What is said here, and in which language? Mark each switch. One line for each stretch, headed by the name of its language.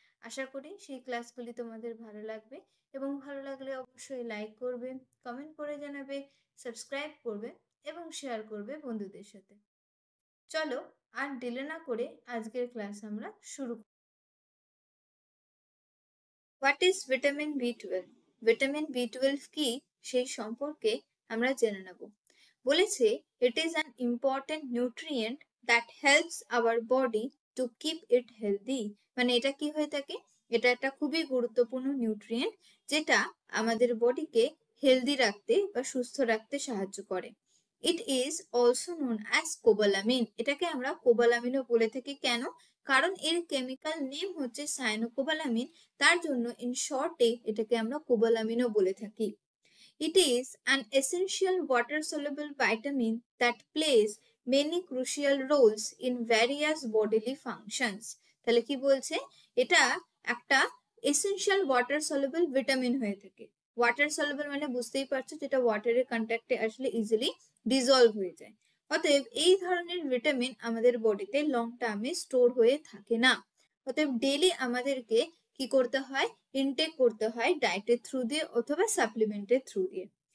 Bangla: আশা করি সেই ক্লাসগুলি তোমাদের ভালো লাগবে এবং ভালো লাগলে অবশ্যই লাইক করবে, কমেন্ট করে জানাবে, সাবস্ক্রাইব করবে এবং শেয়ার করবে বন্ধুদের সাথে। চলো আর ডিলে না করে আজকের ক্লাস আমরা শুরু করি।
English: What is vitamin B twelve?
Bangla: Vitamin B twelve কি সেই সম্পর্কে আমরা জেনে নেব। বলেছে
English: it is an important nutrient that helps our body to keep it healthy।
Bangla: মানে এটা কি হয়ে থাকে, এটা একটা খুবই গুরুত্বপূর্ণ নিউট্রিয়েন্ট যেটা আমাদের বডিকে হেলদি রাখতে বা সুস্থ রাখতে সাহায্য করে।
English: It is also known as cobalamin.
Bangla: এটাকে আমরা কোবালামিনও বলে থাকি। কেন? কারণ এর কেমিক্যাল নেম হচ্ছে সায়ানোকোবালামিন, তার জন্য ইন শর্টে এটাকে আমরা কোবালামিনও বলে থাকি।
English: It is an essential water-soluble vitamin that plays many crucial roles in various bodily functions।
Bangla: তাহলে কি বলছে? এটা একটা
English: essential water-soluble vitamin
Bangla: হয়ে থাকে। water-soluble মানে বুঝতেই পারছো, যেটা ওয়াটারের কন্ট্যাক্টে আসলে ইজিলি ডিজলভ হয়ে যায়। অতএব এই ধরনের ভিটামিন আমাদের বডিতে লং টার্মে স্টোর হয়ে থাকে না। অতএব ডেইলি আমাদেরকে কি করতে হয়? ইনটেক করতে হয় ডায়েটের থ্রু দিয়ে অথবা সাপ্লিমেন্টের থ্রু দিয়ে।